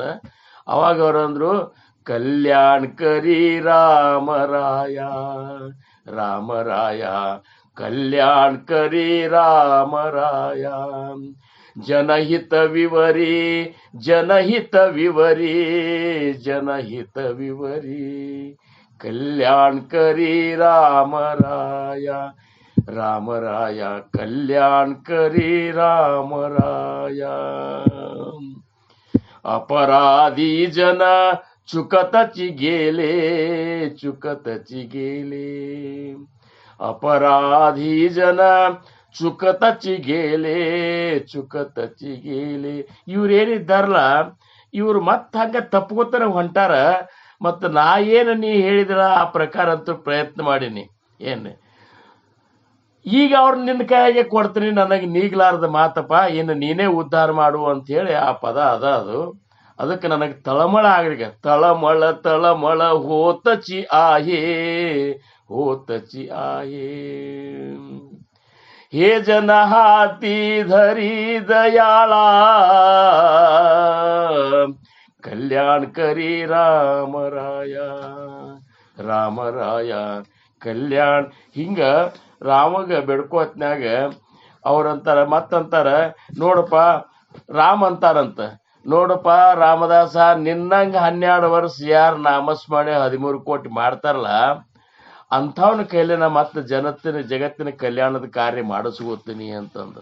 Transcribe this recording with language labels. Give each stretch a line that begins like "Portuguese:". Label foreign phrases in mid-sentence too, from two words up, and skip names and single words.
Kannada: ಅವಾಗ ಅವ್ರಂದ್ರು,
Marathi: कल्याणकरी रामराया रामराया कल्याणकरी रामराया जनहित विवरी जनहित विवरी जनहित विवरी कल्याण करी रामराया, रामराया कल्याण करी रामराया. अपराधी जन चुकतची गेले, चुकतची गेले. अपराधी जन चुकतची गेले, चुकतची गेले.
Kannada: ಇವ್ರೇನಿದ್ದಾರಲ್ಲ ಇವ್ರು ಮತ್ತ ಹಂಗ ತಪ್ಕೋತಾರ ಹೊಂಟಾರ. ಮತ್ತ ನಾ ಏನು ನೀ ಹೇಳಿದ್ರ ಆ ಪ್ರಕಾರ ಅಂತೂ ಪ್ರಯತ್ನ ಮಾಡೀನಿ. ಏನು ಈಗ ಅವ್ರ ನಿನ್ನ ಕೈಯಾಗೆ ಕೊಡ್ತೀನಿ, ನನಗೆ ನೀಗ್ಲಾರ್ದ ಮಾತಪ್ಪ, ಇನ್ನು ನೀನೇ ಉದ್ಧಾರ ಮಾಡು ಅಂತ ಹೇಳಿ ಆ ಪದ ಅದು. ಅದಕ್ಕೆ ನನಗೆ ತಳಮಳ ಆಗ್ಲಿಕ್ಕೆ,
Marathi: तळमळ तळमळ होतची आहे, होतची आहे. हे जन हाती धरी दयाळा, कल्याण करी रामराया, रामराया कल्याण.
Kannada: ಹಿಂಗ ರಾಮಗ ಬೆಡ್ಕೋತ್ನ್ಯಾಗ ಅವ್ರಂತಾರ, ಮತ್ತಂತಾರ ನೋಡಪ್ಪ ರಾಮ ಅಂತಾರಂತ, ನೋಡಪ್ಪ ರಾಮದಾಸ ನಿನ್ನಂಗ 12 ವರ್ಷ ಯಾರು ನಾಮಸ್ಮರಣೆ 13 ಕೋಟಿ ಮಾಡ್ತಾರಲ್ಲ ಅಂಥವನ ಕೈಲಿ ನಾ ಮತ್ತೆ ಜಗತ್ತಿನ ಕಲ್ಯಾಣದ ಕಾರ್ಯ ಮಾಡಿಸ್ಕೋತೀನಿ ಅಂತಂದ್ರ.